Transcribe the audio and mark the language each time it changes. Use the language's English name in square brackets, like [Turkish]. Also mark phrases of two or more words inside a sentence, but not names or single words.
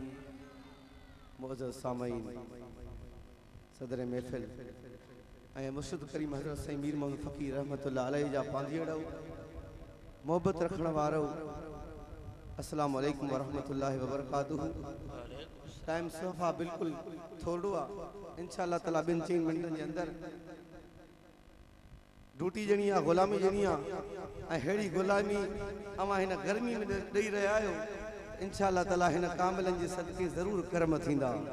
[Sindhi] मोअज़्ज़ज़ सामईन सदर महफ़िल ऐं मुर्शिद करीम हज़रत साईं मीर मोहम्मद फ़कीर [Arabic] رحمة الله عليه [Sindhi] जा पांधीअड़ो मोहब्बत रखण वारो [Arabic] السلام عليكم ورحمة الله وبركاته. [Sindhi] टाइम सफ़ा बिल्कुल थोड़ो आहे [Arabic] إن شاء الله تعالى [Sindhi] 2-3 मिनटनि जे अंदरि ड्यूटी जणी आहे ग़ुलामी जणी आहे ऐं अहिड़ी ग़ुलामी अवां हिन गर्मी में ॾेई रहिया आहियो [Arabic] إن شاء الله تعالى [Sindhi] हिन कामिलनि जे सदके ज़रूर कर्म थींदा।